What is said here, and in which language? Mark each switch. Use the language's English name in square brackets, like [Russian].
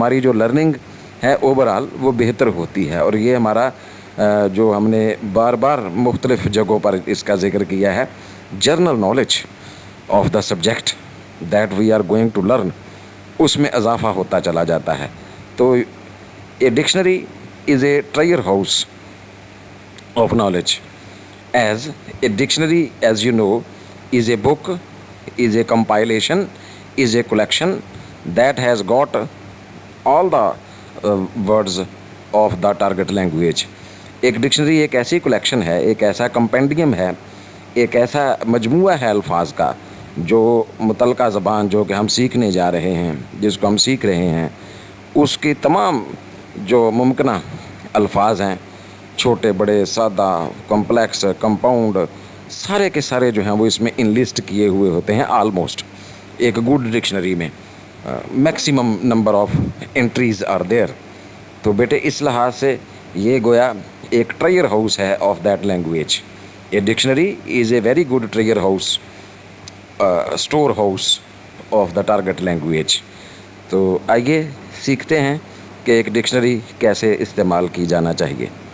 [Urdu] ہماری جو لرننگ ہے اوور آل وہ بہتر ہوتی ہے, اور یہ ہمارا جو ہم نے بار بار مختلف جگہوں پر اس کا ذکر کیا ہے, [English] general knowledge of the subject that we are going to learn, [Urdu] اس میں اضافہ ہوتا چلا جاتا ہے. [English] تو a dictionary is a treasure house of knowledge, as a dictionary, as you know, is a book, is a compilation, is a collection that has got all the words of the target language. [Urdu] ایک dictionary ایک ایسی collection ہے, ایک ایسا compendium ہے, ایک ایسا مجموعہ ہے الفاظ کا جو متعلقہ زبان جو کہ ہم سیکھنے جا رہے ہیں, جس کو ہم سیکھ رہے ہیں, اس کی تمام جو ممکنہ الفاظ ہیں, چھوٹے بڑے, سادہ, کمپلیکس, کمپاؤنڈ, سارے کے سارے جو ہیں وہ اس میں انلسٹ کیے ہوئے ہوتے ہیں آلموسٹ. [English] ایک good dictionary میں maximum number of entries are there. [Urdu] تو بیٹے اس لحاظ سے یہ گویا ایک ٹریئر ہاؤس ہے [English] Of that language. A dictionary is a very good treasure house, store house of the target language. [Urdu] تو آئیے سیکھتے ہیں کہ ایک ڈکشنری کیسے استعمال کی جانا چاہیے.